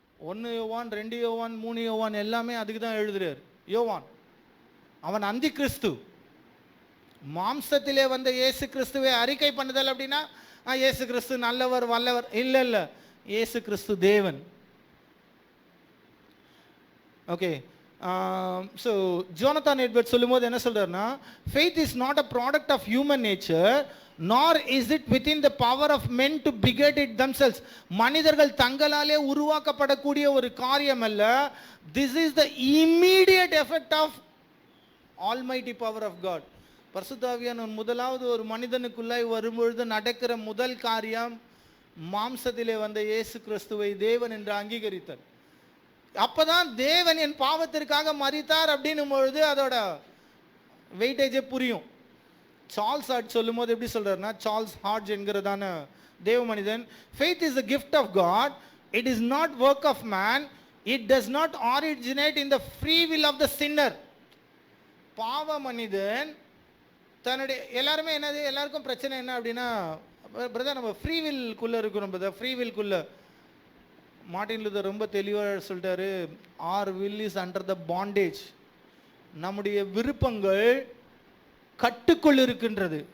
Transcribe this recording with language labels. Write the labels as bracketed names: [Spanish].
[Tamil] 1 யோவான் 2 யோவான் 3 யோவான் எல்லாமே அதுக்கு தான் எழுதுறார். யோவான் அவன் அந்தி கிறிஸ்து. மாம்சத்திலே வந்த இயேசு கிறிஸ்துவை அறிக்கை பண்ணுதல் அப்படின்னா இயேசு கிறிஸ்து நல்லவர் வல்லவர் இல்ல இல்ல, இயேசு கிறிஸ்து தேவன். ஓகே, ஸோ ஜோனத்தான் எட்வர்ட் சொல்லும்போது என்ன சொல்றாருன்னா, [English] faith is not a product of human nature nor is it within the power of men to beget it themselves. [Tamil] மனிதர்கள் தங்களாலே உருவாக்கப்படக்கூடிய ஒரு காரியம் அல்ல. [English] this is the immediate effect of almighty power of God. [Tamil] பரிசுத்த ஆவியானவர் முதலாவது ஒரு மனிதனுக்குள்ளாய் வரும்பொழுது நடக்கிற முதல் காரியம் மாம்சத்திலே வந்த இயேசு கிறிஸ்துவை தேவன் என்று அங்கீகரித்தார். அப்பதான் தேவன் என் பாவத்திற்காக மரித்தார் அப்படின்னும் பொழுது அதோட வெயிட்டேஜே புரியும். சார்ல்ஸ் ஹார்ட் சொல்லும் போது எப்படி சொல்றாருன்னா, சார்ல்ஸ் ஹார்ட் என்கிறதான தேவ மனிதன். [English] Faith is a gift of God, it is not work of man, it does not originate in the free will of the sinner. [Tamil] பாவ மனிதன் தன்னுடைய எல்லாருமே என்னது, எல்லாருக்கும் பிரச்சனை என்ன அப்படின்னா, பிரதர் நம்ம ஃப்ரீ வில்குள்ளே இருக்கிறோம் பிரதர். ஃப்ரீ வில்குள்ளே மார்ட்டின் லூதர் ரொம்ப தெளிவாக சொல்லிட்டாரு, [English] Our will is under the bondage. [Tamil] நம்முடைய விருப்பங்கள் கட்டுக்குள் இருக்கின்றது.